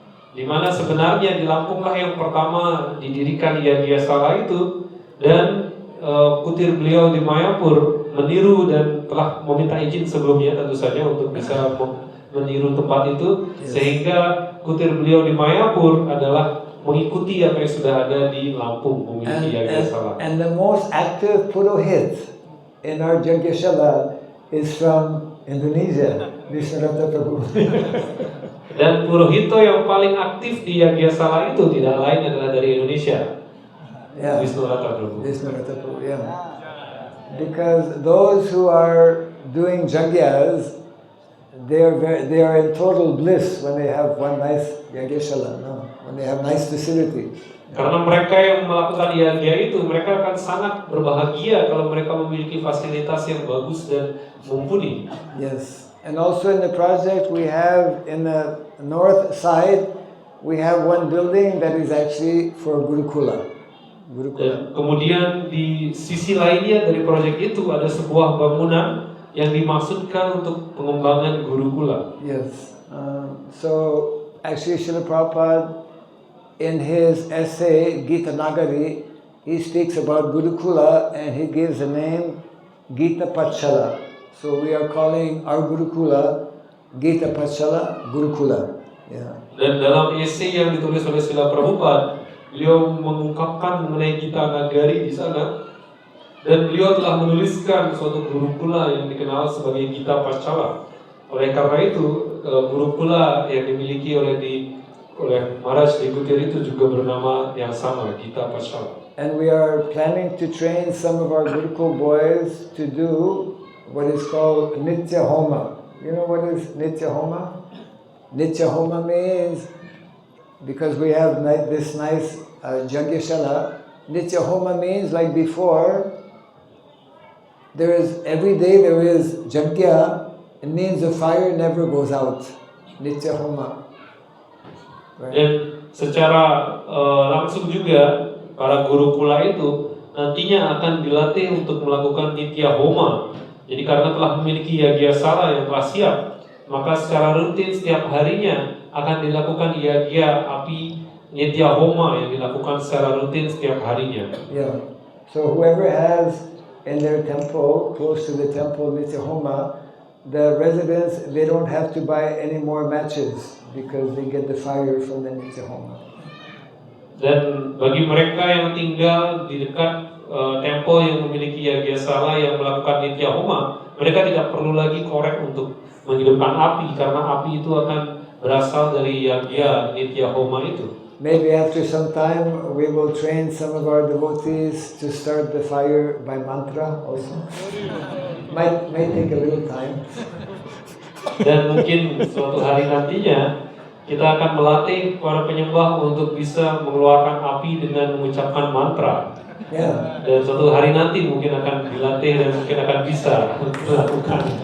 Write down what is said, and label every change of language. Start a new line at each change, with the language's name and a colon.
Indonesian: Di mana sebenarnya di Lampunglah yang pertama didirikan Yagyasala itu, dan kutir beliau di Mayapur meniru dan telah meminta izin sebelumnya tentu saja untuk bisa meniru tempat itu, sehingga kutir beliau di Mayapur adalah mengikuti apa yang sudah ada di Lampung, memiliki Yagyasala.
English: And the most active Purohit in our Yagyashala is from Indonesia, Viswanatha Prabhu.
Indonesian: Dan Purohito yang paling aktif di Yagyasala itu tidak lain adalah dari Indonesia, Viswanatha Prabhu.
English: Viswanatha Prabhu, yeah. Because those who are doing Yagyas, they are in total bliss when they have one nice Yagyashala, when they have nice facilities.
Indonesian: Karena mereka yang melakukan yagya itu, mereka akan sangat berbahagia kalau mereka memiliki fasilitas yang bagus dan mumpuni.
English: Yes, and also in the project we have in the north side, we have one building that is actually for Gurukula.
Indonesian: Dan kemudian di sisi lainnya dari proyek itu ada sebuah bangunan yang dimaksudkan untuk pengembangan Gurukula.
English: Yes, so actually Srila Prabhupada in his essay Gita Nagari, he speaks about Gurukula and he gives the name Gita Patshala. So we are calling our Gurukula Gita Patshala Gurukula. Yeah.
Indonesian: Dan dalam essay yang ditulis oleh Srila Prabhupada, beliau mengungkapkan mengenai Gita Nagari di sana, dan beliau telah menuliskan suatu Gurukula yang dikenal sebagai Gita Patshala. Oleh karena itu, Gurukula yang dimiliki oleh Maharaj di Kutir itu juga bernama yang sama, Gita Patshala.
English: And we are planning to train some of our Gurukul boys to do what is called Nitya Homa. You know what is Nitya Homa? Nitya Homa means, because we have this nice Yagyashala, Nitya Homa means like before, every day there is Yagya, it means the fire never goes out. Nitya Homa. Right.
Indonesian: Dan secara langsung juga para Gurukula itu nantinya akan dilatih untuk melakukan Nitya Homa. Jadi karena telah memiliki Yagyasala yang telah siap, maka secara rutin setiap harinya akan dilakukan yagya api Nitya Homa yang dilakukan secara rutin setiap harinya.
English: Yeah. So whoever has in their temple, close to the temple Nitya Homa, the residents, they don't have to buy any more matches because they get the fire from the Nitya Homa.
Indonesian: Dan bagi mereka yang tinggal di dekat temple yang memiliki Yagyasala yang melakukan Nitya Homa, mereka tidak perlu lagi korek untuk menghidupkan api karena api itu akan berasal dari Yagya Nitya Homa itu.
English: Maybe after some time we will train some of our devotees to start the fire by mantra also. Might take a little time.
Indonesian: Dan mungkin suatu hari nantinya kita akan melatih para penyembah untuk bisa mengeluarkan api dengan mengucapkan mantra.
English: Yeah.
Indonesian: Dan suatu hari nanti mungkin akan dilatih dan mungkin akan bisa melakukan.